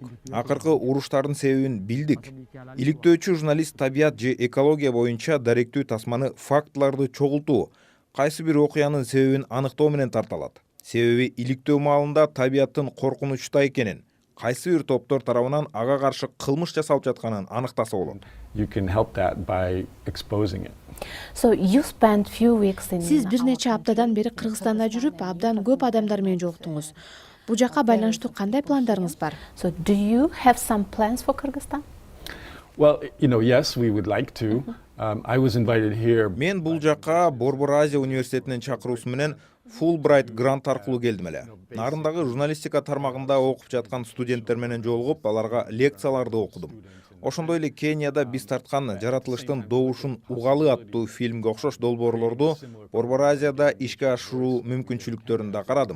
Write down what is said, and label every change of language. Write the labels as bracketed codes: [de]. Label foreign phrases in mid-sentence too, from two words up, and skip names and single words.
[ky] Акыркы уруштардын себебин билдик. Иликтөөчү журналист табият же экология боюнча даректүү тасманы фактыларды чогултуу, кайсы бир окуянын себебин аныктоо менен тарталат. Себеби иликтөө маалында табияттын коркунучта экенин, кайсы бир топтор тарабынан ага каршы кылмыш жасалып жатканын аныктаса болот. [en] You can help that by exposing it. So you spent few weeks in. [ky] Сиз бир нече аптадан бери Кыргызстанда жүрүп, абдан көп адамдар менен жолуктуңуз. Бул жака байланыштуу кандай пландарыңыз бар? [en] So do you have some plans for Kyrgyzstan? Well, yes, we would like to. I was invited here. [ky] Мен бул жака Борбор Азия университетинин чакыруусу менен Fulbright грант аркылуу келдим эле. Нарындагы журналистика тармагында окуп жаткан студенттер менен жолугуп, аларга лекцияларды окудум. Ошондой эле Кенияда биз тарткан жаратылыштын добушун угалы аттуу фильмге окшош долбоорлорду Борбор Азияда ишке ашыруу мүмкүнчүлүктөрүн да карадым.